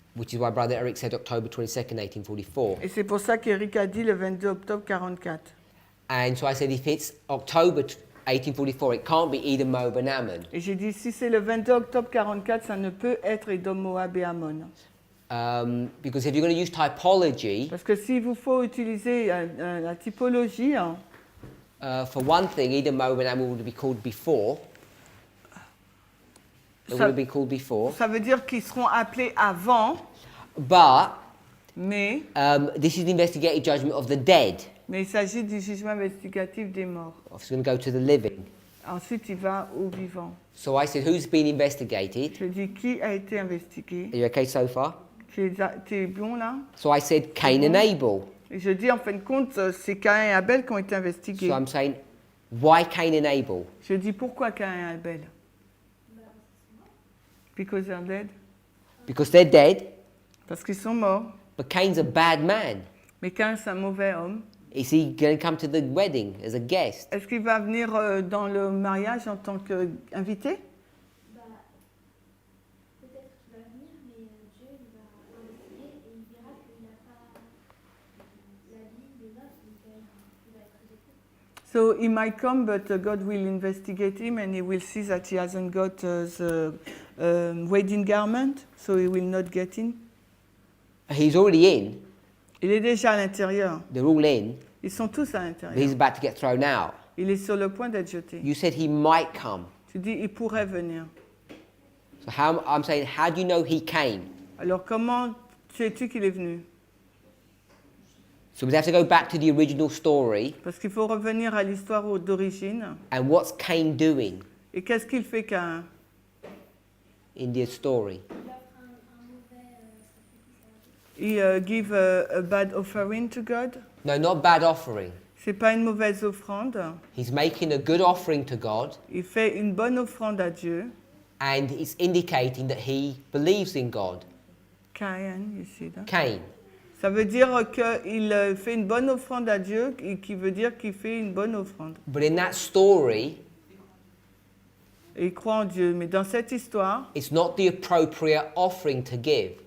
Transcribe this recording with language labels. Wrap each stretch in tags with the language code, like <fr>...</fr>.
<en>which is why Brother Eric said October 22nd, 1844.</en> <fr>Et c'est pour ça qu'Éric a dit le 22 octobre 44.</fr> <en>And so I said, if it's October 1844, it can't be Edom, Moab, and Ammon.</en> <fr>Et j'ai dit si c'est le 22 octobre 44, ça ne peut être Édom, Moab et Ammon.</fr> <en>Because if you're going to use typology,</en> <fr>Parce que s'il vous faut utiliser la typologie, hein,</fr> <en>for one thing, Edom, Moab, and Ammon would be called before. It would</en> <fr>ça,</fr> <en>have been called before.</en> <fr>ça veut dire qu'ils seront appelés avant,</fr> <en>But</en> <fr>mais</fr> <en>this is the investigative judgment of the dead.</en> <fr>il s'agit du jugement investigatif des morts.</fr> <en>It's going to go to the living.</en> <fr>Ensuite, il va aux vivants.</fr> <en>So I said, who's been investigated?</en> <fr>Je dis qui a été investigué.</fr> <en>Are you okay so far?</en> <fr>Tu es bon là?</fr> <en>So I said, Cain and Abel.</en> <fr>Et je dis en fin de compte, c'est Caïn et Abel qui ont été investigués.</fr> <en>So I'm saying, why Cain and Abel?</en> <fr>Je dis pourquoi Caïn et Abel?</fr> <en>Because they're dead. Because they're dead,</en> <fr>Parce qu'ils sont morts.</fr> <en>but Cain's a bad man.</en> <fr>Mais Caïn, c'est un mauvais homme.</fr> <en>Is he going to come to the wedding as a guest?</en> <fr>Est-ce qu'il va venir dans le mariage en tant qu'invité? Bah, peut-être qu'il va venir, mais Dieu il va investiguer et il verra qu'il n'a pas la vie des noces, donc il va être rejeté.</fr> <en>So he might come, but God will investigate him and he will see that he hasn't got the wedding garment, so he will not get in. He's already in.</en> <fr>Il est déjà à l'intérieur.</fr> <en>They're all in.</en> <fr>Ils sont tous à</fr> <en>But</en> <fr>l'intérieur.</fr> <en>he's about to get thrown out.</en> <fr>Il est sur le point d'être jeté.</fr> <en>You said he might come.</en> <fr>Tu dis, il pourrait venir.</fr> <en>So I'm saying, how do you know he came?</en> <fr>Alors comment sais-tu qu'il est venu?</fr> <en>So we have to go back to the original story.</en> <fr>Parce qu'il faut revenir à l'histoire d'origine.</fr> <en>And what's Cain doing</en> <fr>Et qu'est-ce qu'il fait Caïn?</fr> <en>in the story?</en> <fr>Il offre un mauvais sacrifice à Dieu.</fr> <en>Il give a bad offering to God. No, not bad offering.</en> <fr>C'est pas une mauvaise offrande.</fr> <en>He's making a good offering to God,</en> <fr>Il fait une bonne offrande à Dieu.</fr> <en>and it's indicating that he believes in God. Caïn, you see that? Cain.</en> <fr>Ça veut dire qu'il fait une bonne offrande à Dieu, et qui veut dire qu'il fait une bonne offrande.</fr> <en>But in that story,</en> <fr>Et il croit en Dieu. Mais dans cette histoire,</fr> <en>it's not the appropriate offering to give.</en>